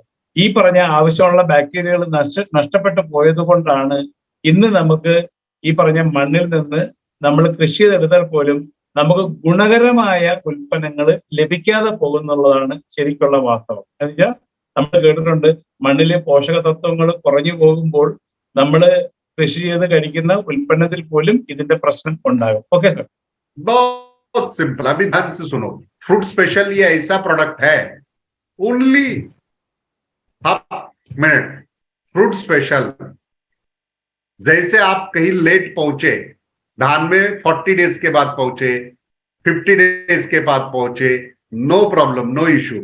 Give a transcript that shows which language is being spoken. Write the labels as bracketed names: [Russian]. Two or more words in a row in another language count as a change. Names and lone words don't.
[Malayalam] ഈ പറഞ്ഞ ആവശ്യമുള്ള ബാക്ടീരിയകൾ നഷ്ടപ്പെട്ടു പോയത് കൊണ്ടാണ് ഇന്ന് നമുക്ക് ഈ പറഞ്ഞ മണ്ണിൽ നിന്ന് നമ്മൾ കൃഷി ചെയ്തെടുത്താൽ പോലും നമുക്ക് ഗുണകരമായ ഉൽപ്പന്നങ്ങൾ ലഭിക്കാതെ പോകുന്നുള്ളതാണ് ശരിക്കുള്ള വാസ്തവം. എന്നുവെച്ചാൽ നമ്മൾ കേട്ടിട്ടുണ്ട്, മണ്ണിലെ പോഷക തത്വങ്ങൾ കുറഞ്ഞു പോകുമ്പോൾ നമ്മൾ കൃഷി ചെയ്ത് കഴിക്കുന്ന ഉൽപ്പന്നത്തിൽ പോലും ഇതിന്റെ പ്രശ്നം ഉണ്ടാകും. [English] okay sir. [Hindi] बहुत सिंपल, अभी ध्यान से सुनो। फ्रूट स्पेशल ये ऐसा प्रोडक्ट है, [English] only half minute. [Hindi] फ्रूट स्पेशल, जैसे आप कहीं लेट पहुंचे, धान में 40 डेज के बाद पहुंचे, 50 डेज के बाद पहुंचे, [English] no problem, no issue.